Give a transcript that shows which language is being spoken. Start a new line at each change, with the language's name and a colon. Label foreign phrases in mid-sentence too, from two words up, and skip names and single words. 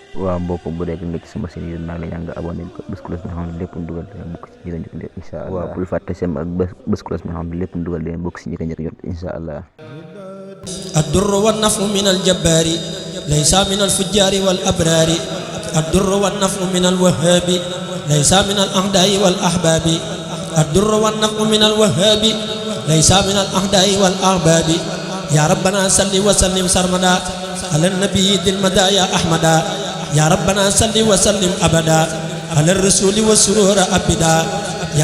Wolof: waaw mbokk bu dee nga ci sama seen maa ngi lay ñaan nga abonné bés cloche bi nga xam ne lépp dugal dina bokk ci ñi nga njëkk
Arabic: إن شاء الله.
Wolof: waaw bul fàtte sem ak bés cloche bi nga xam ne lépp dugal dina bokk ci ñi nga njëkk jot
Arabic: إن شاء الله. الدر والنفع من الجبار ليس من الفجار والأبرار الدر والنفع من الوهاب ليس من الأعداء والأحباب الدر والنفع من الوهاب ليس من الأعداء والأحباب يا ربنا صل وسلم سرمدا على النبي ذي المدايا أحمدا يا ربنا صل وسلم أبدا على الرسول والسرور أبدا يا